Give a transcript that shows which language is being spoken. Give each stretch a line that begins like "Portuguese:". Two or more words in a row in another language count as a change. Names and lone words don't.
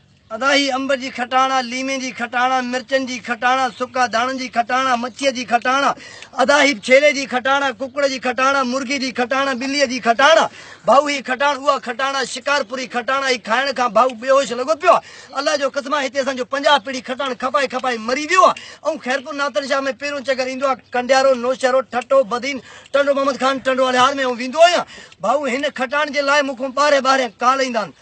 Sindhi: अदाही अंब जी खटाणा, लीमे जी खटाणा, मिर्चन जी खटाणा, सुका दाणन जी खटाणा, मच्छी जी खटाणा, अदाही छेले जी खटाणा, कुकड़ जी खटाणा, मुर्गी जी खटाणा, बिल्ली जी खटाणा। भाऊ ही खटाण उहा खटाणा शिकारपुरी खटाणा ही खाइण खां भाऊ बेहोश लॻो पियो आहे। अल्लाह जो कसम हिते असांजो 50 पीढ़ी खटाण खपाए खपाए मरी वियो आहे। ऐं खैरपुर नातर शाह में पहिरियों चकर ईंदो आहे कंडियारो, नौशहरो, ठटो, बदीन, टंडो मोहम्मद खान टंडो वाले में वेंदो आहियां। भाऊ हिन खटाण जे लाइ मूंखां ॿारहें ॿारहें कॉल ईंदा आहिनि।